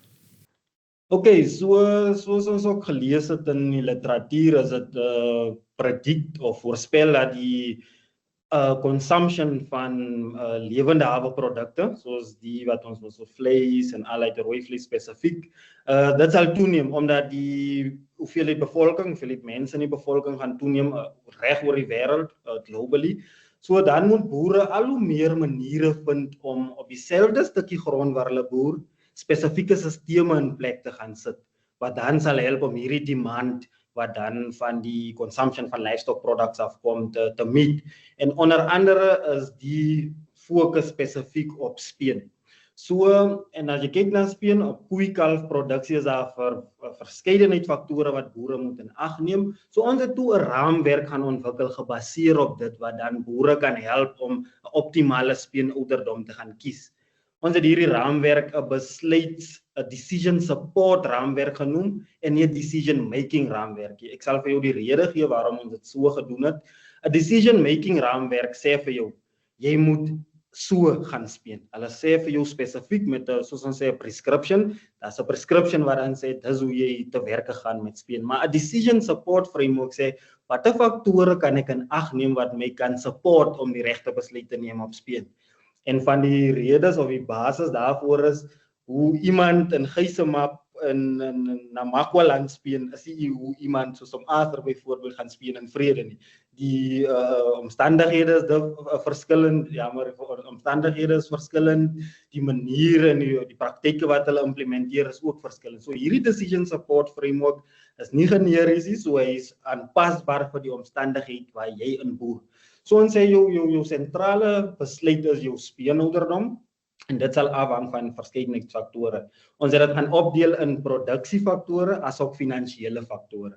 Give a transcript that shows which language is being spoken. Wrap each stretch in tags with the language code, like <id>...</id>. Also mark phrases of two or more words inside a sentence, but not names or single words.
<af>Okay, soos ons ook gelees het in die literatuur, is dit predict of voorspel dat die consumption van lewende hawe-produkte, soos die wat ons so vleis en allerlei rooi vlees spesifiek, dit sal toeneem, omdat die hoeveelheid mense in die bevolking gaan toeneem reg oor die wêreld, globally. So dan moet boere al hoe meer maniere vind om op dieselfde stukkie grond waar hulle boer, spesifieke sisteme in plek te gaan sit, wat dan sal help om hierdie demand wat dan van die consumption van</af> <en>livestock products</en> <af>afkom te meet. En onder andere is die fokus spesifiek op speen. So, en as jy kyk na speen, op koei-kalfproduksie is daar verskeidenheid faktore wat boere moet in ag neem. So ons het toe 'n raamwerk gaan ontwikkel gebaseer op dit, wat dan boere kan help om 'n optimale speenouderdom te gaan kies. Ons het hierdie raamwerk 'n</af> <en>decision support</en> <af>raamwerk genoem en nie 'n</af> <en>decision making</en> <af>raamwerk nie. Ek sal vir jou die rede gee waarom ons dit so gedoen het. 'n</af> <en>Decision making</en> <af>raamwerk sê vir jou, jy moet so gaan speen. Hulle sê vir jou spesifiek met soos ons sê 'n prescription, daar's 'n prescription wat dan sê dis hoe jy te werke gaan met speen. Maar 'n</af> <en>decision support framework</en> <af>sê watter faktore kan ek in ag neem wat my kan support om die regte besluit te neem op speen. En van die redes of die basis daarvoor is hoe iemand in Geysemap in Namakwa-land speen, is nie hoe iemand soos om Arthur byvoorbeeld gaan speen in vrede nie. Die omstandighede is verskillend, omstandighede is verskillend, die maniere en die praktyke wat hulle implementeer is ook verskillend. So hierdie</af> <en>decision support framework</en> <af>is nie generies nie, so hy is aanpasbaar vir die omstandigheid waar jy in boer. So ons sê jou sentrale besluit is jou speenouderdom, en dit sal afhang van verskeidenheid faktore. Ons het dit gaan opdeel in produksiefaktore as ook finansiële faktore.</af>